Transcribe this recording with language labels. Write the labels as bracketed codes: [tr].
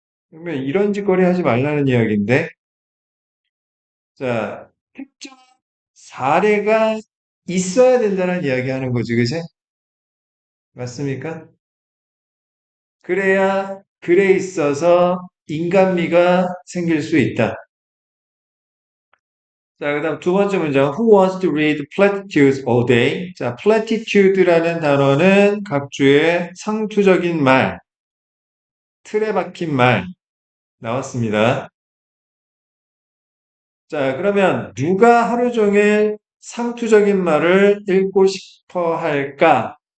[ko] 그러면 이런 짓거리 하지 말라는 이야기인데, 자, 특정 사례가 있어야 된다는 이야기 하는 거지, 그치? 맞습니까? 그래야 글에 있어서 인간미가 생길 수 있다. 자, 그 다음 두 번째 문장. [en] Who wants to read platitudes all day? [ko] 자, platitude라는 단어는 각주의 상투적인 말, 틀에 박힌 말 나왔습니다. 자, 그러면 누가 하루 종일 상투적인 말을 읽고 싶어 할까?